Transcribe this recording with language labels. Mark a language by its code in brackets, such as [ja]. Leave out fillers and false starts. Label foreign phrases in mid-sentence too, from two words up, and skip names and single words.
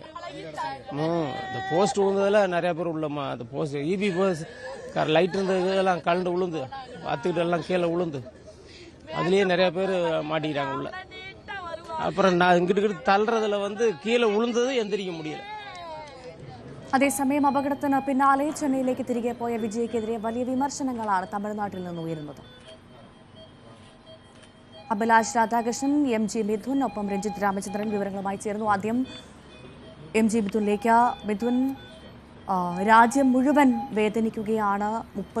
[ta] இந்த போஸ்ட் விழுந்ததில் நிறைய பேர் உள்ளமா. அந்த போஸ்ட் இபி லைட் இருந்ததெல்லாம் கலண்டு விழுந்து பார்த்துக்கிட்டு எல்லாம் கீழே விழுந்து அதுலேயே நிறைய பேர் மாட்டிக்கிட்டாங்க உள்ள. அப்புறம் நான் இங்கிட்டு தள்ளுறதுல கீழே விழுந்தது எந்திரிக்க முடியல. [ml] അതേസമയം അപകടത്തിന് പിന്നാലെ ചെന്നൈയിലേക്ക് തിരികെ പോയ വിജയ്ക്കെതിരെ വലിയ വിമർശനങ്ങളാണ് തമിഴ്നാട്ടിൽ നിന്ന് ഉയരുന്നത്. അഭിലാഷ് രാധാകൃഷ്ണൻ, MG മിഥുൻ, ഒപ്പം രഞ്ജിത്ത് രാമചന്ദ്രൻ വിവരങ്ങളുമായി ചേർന്നു. ആദ്യം MG മിഥുനിലേക്ക്. മിഥുൻ, രാജ്യം മുഴുവൻ വേദനിക്കുകയാണ്.